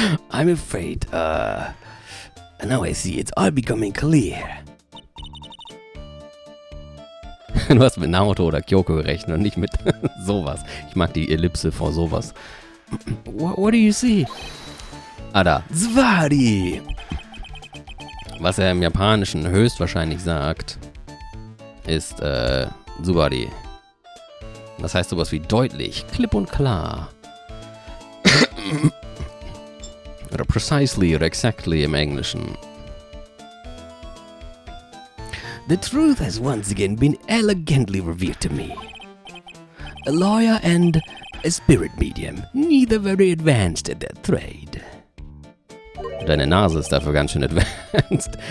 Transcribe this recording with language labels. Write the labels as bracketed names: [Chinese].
[English] I'm afraid, now I see it's all becoming clear. [German] Du hast mit Naruto oder Kyoko gerechnet und nicht mit sowas. Ich mag die Ellipse vor sowas. [English] What do you see? [German] Ah, da. Zwari! Was er im Japanischen höchstwahrscheinlich sagt, ist, Subari. Das heißt sowas wie deutlich, klipp und klar. Oder precisely oder exactly im Englischen. [English] The truth has once again been elegantly revealed to me. A lawyer and a spirit medium, neither very advanced at their trade. [German] Deine Nase ist dafür ganz schön advanced.